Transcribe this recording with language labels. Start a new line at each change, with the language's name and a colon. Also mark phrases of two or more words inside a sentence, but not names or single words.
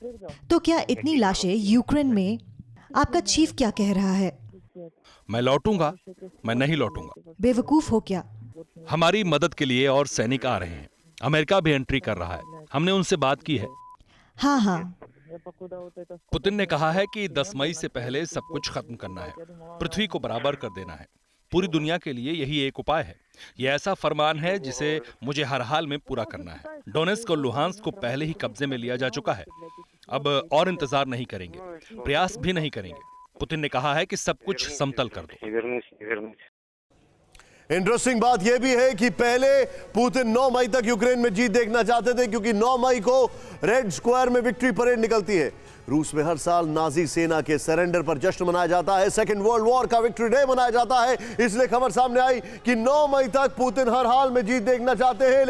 Hindi: तो क्या इतनी लाशें यूक्रेन में? आपका चीफ क्या कह रहा है? मैं लौटूंगा? मैं नहीं लौटूंगा। बेवकूफ हो क्या? हमारी मदद के लिए और सैनिक आ रहे हैं। अमेरिका भी एंट्री कर रहा है। हमने उनसे बात की है। हाँ,
Russian: Я покуда вот это
Hindi: पुतिन ने कहा है कि 10 मई से पहले सब कुछ खत्म करना है, पृथ्वी को बराबर कर देना है। पूरी दुनिया के लिए यही एक उपाय है। यह ऐसा फरमान है जिसे मुझे हर हाल में पूरा करना है। डोनेस्क और लुहांस्क को पहले ही कब्जे में लिया जा चुका है। अब और इंतजार नहीं करेंगे, प्रयास भी नहीं करेंगे। पुतिन ने कहा है कि सब कुछ समतल कर दो।
Russian: Не вернусь, не вернусь.
Hindi: इंटरेस्टिंग बात यह भी है कि पहले पुतिन 9 मई तक यूक्रेन में जीत देखना चाहते थे, क्योंकि 9 मई को रेड स्क्वायर में विक्ट्री परेड निकलती है। रूस में हर साल नाजी सेना के सरेंडर पर जश्न मनाया जाता है। सेकेंड वर्ल्ड वॉर का विक्ट्री डे मनाया जाता है। इसलिए खबर सामने आई कि 9 मई तक पुतिन हर हाल में जीत देखना चाहते हैं।